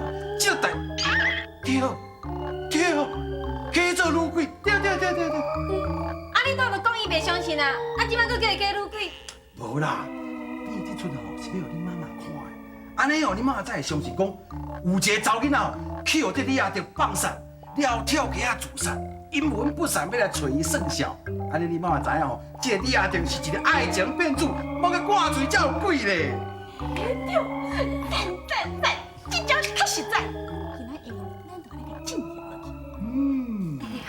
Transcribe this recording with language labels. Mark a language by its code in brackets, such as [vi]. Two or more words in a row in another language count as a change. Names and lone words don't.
[nan] 这代对，假做女鬼，对。你当着讲伊袂相信啊？即摆佫叫伊假女鬼？无啦，你这出哦是要互你妈妈看的，安尼哦，你妈妈才会相信讲有一个查囡仔去互这李亚德放散，了后跳崖啊自杀，阴魂不散要来找伊算账。安尼你妈妈知影吼，这个李亚德是一个爱情骗子，要甲赶出去才有鬼咧。对，赞，这招是较实在。今仔以后，咱就把你给进行落去。